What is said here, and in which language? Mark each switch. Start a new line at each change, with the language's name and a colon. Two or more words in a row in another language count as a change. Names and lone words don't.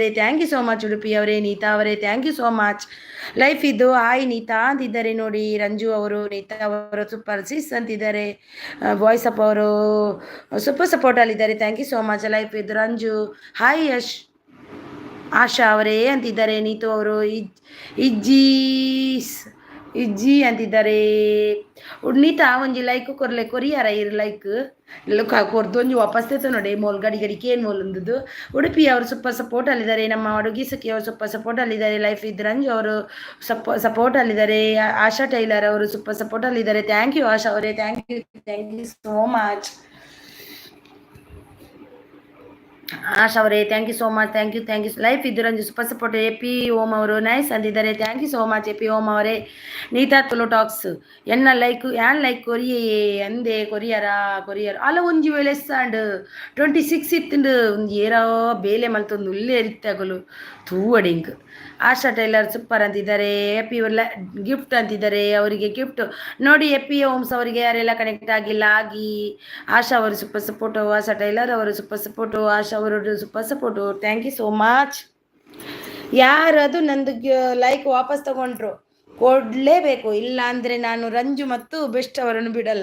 English: thank you so much
Kannada: ಉಡುಪಿ ಅವರೇ. ನೀತಾ ಅವರೇ
English: thank you so much.
Kannada: ಲೈಫ್ ಇದು ಹಾಯ್ ನೀತಾ ಅಂತಿದ್ದಾರೆ ನೋಡಿ. ರಂಜು ಅವರು, ನೀತಾ ಅವರು
English: super sis
Kannada: ಅಂತಿದ್ದಾರೆ. ವಾಯ್ಸ್ ಅಪ್ ಅವರು ಸೂಪರ್ ಸಪೋರ್ಟಲ್ಲಿದ್ದಾರೆ.
English: thank you so much.
Kannada: ಲೈಫ್ ಇದು ರಂಜು ಹಾಯ್. ಆಶಾ ಅವರೇ ಅಂತಿದ್ದಾರೆ. ನೀತು ಅವರು ಇಜ್ಜಿ ಅಂತಿದ್ದಾರೆ.
Tulu: ನೀತಾ ಒಂಜಿ ಲೈಕ್ ಕೊರಿಯಾರ ಇರು ಲೈಕ್ ಕೊರ್ದು ಒಂಜಿ ವಾಪಸ್ ತೆತ್ತು ನೋಡಿ.
Kannada: ಮೋಲ್ ಗಡಿಗೆ ಏನು ಮೋಲ್ ಅಂದದ್ದು. ಉಡುಪಿ ಅವರು ಸೂಪರ್ ಸಪೋರ್ಟಲ್ಲಿದ್ದಾರೆ. ನಮ್ಮ ಅಡುಗೆ ಸಖಿ ಅವರು ಸೂಪರ್ ಸಪೋರ್ಟಲ್ಲಿದ್ದಾರೆ. ಲೈಫ್ ಇದ್ ರಂಜು ಅವರು ಸಪೋರ್ಟಲ್ಲಿದ್ದಾರೆ. ಆಶಾ ಟೈಲರ್ ಅವರು ಸೂಪರ್ ಸಪೋರ್ಟಲ್ಲಿದ್ದಾರೆ.
English: thank you
Kannada: ಆಶಾ ಅವರೇ.
English: thank you so much
Kannada: ಆಶಾ ಅವರೇ.
English: thank you so much. thank you.
Kannada: ಲೈಫ್ ಇದ್ದು ರಂಜು
English: super support.
Kannada: ಎಪಿ ಓಂ ಅವರು ನೈಸ್ ಅಂದಿದ್ದಾರೆ.
English: thank you so much
Kannada: ಎಪಿ ಓಂ ಅವರೇ.
Tulu: ನೀತಾ ತುಳು ಟಾಕ್ಸ್ ಎನ್ನ ಲೈಕ್ ಲೈಕ್ ಕೊರಿಯೇ ಅಂದೆ ಕೊರಿಯರ ಅಲ್ಲ ಒಂಜಿ ವೇಳೆ ಎಸ್ಸಾಂಡ್ 26 ಇತ್ತುಂಡು ಒಂಜಿ ಏರೋ ಬೇಲೆ ಮಲ್ತೊಂದು ಉಲ್ಲೆ ಎರಿತ್ತಾಗಲು ತೂವಡಿಂಕ್.
Kannada: ಆಶಾ ಟೈಲರ್ ಸೂಪರ್ ಅಂತಿದ್ದಾರೆ. ಎಪಿ ಗಿಫ್ಟ್ ಅಂತಿದ್ದಾರೆ. ಅವರಿಗೆ ಗಿಫ್ಟ್ ನೋಡಿ. ಎಪಿ ಓಮ್ಸ್ ಅವರಿಗೆ ಯಾರೆಲ್ಲ ಕನೆಕ್ಟ್ ಆಗಿಲ್ಲ ಆಗಿ. ಆಶಾ ಅವರು ಸೂಪರ್ ಸಪೋರ್ಟು. ಆಶಾ ಟೈಲರ್ ಅವರು ಸೂಪರ್ ಸಪೋರ್ಟು. ಆಶಾ ಅವರು ಸೂಪರ್ ಸಪೋರ್ಟು.
English: thank you so much.
Kannada: ಯಾರದು ನಂದು ಲೈಕ್ ವಾಪಸ್ ತಗೊಂಡ್ರು ಕೊಡಲೇಬೇಕು, ಇಲ್ಲ ಅಂದರೆ ನಾನು ರಂಜು ಮತ್ತು ಬೆಸ್ಟ್ ಅವರನ್ನು ಬಿಡಲ್ಲ.